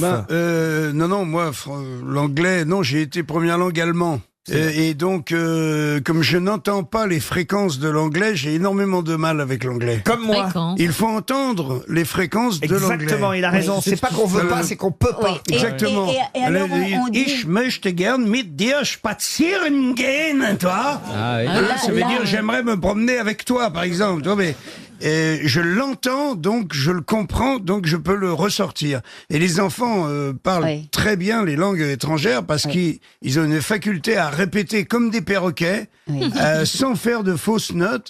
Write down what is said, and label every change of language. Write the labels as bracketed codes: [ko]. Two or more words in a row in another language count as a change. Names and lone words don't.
[fr] Non, moi, l'anglais, non, j'ai été première langue allemand. Et donc, comme je n'entends pas les fréquences de l'anglais, j'ai énormément de mal avec l'anglais. Comme moi. Il faut entendre les fréquences de l'anglais. Exactement, il a raison. C'est pas qu'on veut pas, c'est qu'on peut pas. Et- Exactement. et alors, on dit- [de] Ich möchte gern mit dir spazieren gehen, [fr] toi. Ah, oui. Ça veut là- dire j'aimerais me promener avec toi, par exemple. Tu vois, mais Et je l'entends, donc je le comprends, donc je peux le ressortir. Et les enfants parlent très bien les langues étrangères parce qu'ils ont une faculté à répéter comme des perroquets, sans faire de fausses notes.